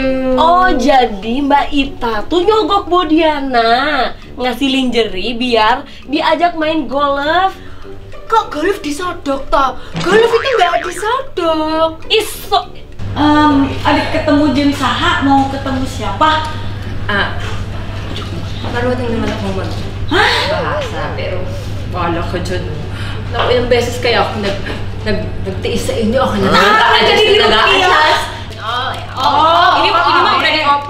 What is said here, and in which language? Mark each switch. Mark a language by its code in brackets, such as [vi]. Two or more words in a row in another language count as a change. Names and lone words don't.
[id] Oh, jadi Mbak Ita tuh nyogok Bodiana ngasih lingerie biar diajak main golf. Kok golf disodok toh? Golf itu nggak disodok. Iso. Adik ketemu Jeng Saha, mau ketemu siapa? Baru tinggal teman-teman. Bahasa pero [tl] Wala ka dyan. Naku, ilang beses kaya ako nagtiis sa inyo. Ako na [id] Jadi [tl] nag-a-adjust. [id] ini mah udah